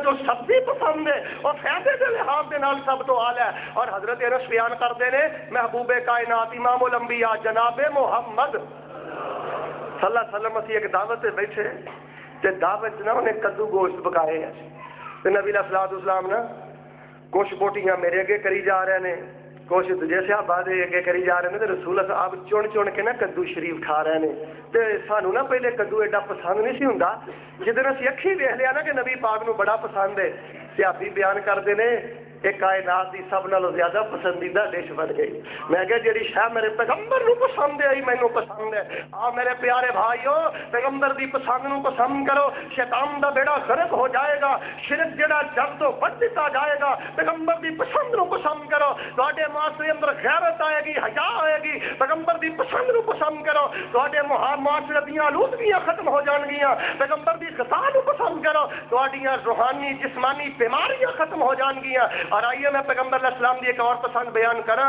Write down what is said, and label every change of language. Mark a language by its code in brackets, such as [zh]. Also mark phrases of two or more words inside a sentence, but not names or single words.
[pa] جو سبزی پسند ہے اور فائدے دے لحاظ دے نال سب تو اعلی ہے اور حضرت انس [ur] بیان کرتے ہیں [pa] محبوب کائنات امام الانبیاء جناب محمد صلی اللہ علیہ وسلم اسی ایک دعوت سے بیٹھے تے دعوت نہ انہیں کدو گوشت پکائے ہیں تے نبی علیہ الصلوۃ والسلام نا کچھ بوٹیاں میرے اگے کری جا رہے ہیں کچھ دوجے صحابہ دے اگے کری جا رہے ہیں تے رسول صاحب چن کے نا کدو شریف کھا رہے ہیں تے سانو نا پہلے کدو ایڈا پسند نہیں سی ہوندا جدن اسی اکھی ویکھ لیا نا کہ نبی پاک نو بڑا پسند ہے [ur] صحابی بیان کرتے ہیں [pa] ایک کائنات دی سب نالوں زیادہ پسندیدہ ڈش بن گئی میں کہ جڑی شاہ میرے پیغمبر نو پسند ہے مینوں پسند ہے میرے پیارے بھائیو پیغمبر دی پسند نو پسند کرو شیطان دا بیڑا غرق ہو جائے گا شرک جڑا جگ تو بچ دیتا جائے گا پیغمبر دی پسند نو پسند کرو تواڈے معاشرے اندر غیرت آئے گی حیا آئے گی پیغمبر دی پسند نو پسند کرو تواڈے معاشرے دیاں آلودگیاں ختم ہو جان گیاں پیغمبر دی غذا نو پسند کرو تواڈیاں روحانی جسمانی بیماریاں ختم ہو جان گیاں اور آئیے میں پیغمبر علیہ السلام دی ایک اور پسند بیان کرا.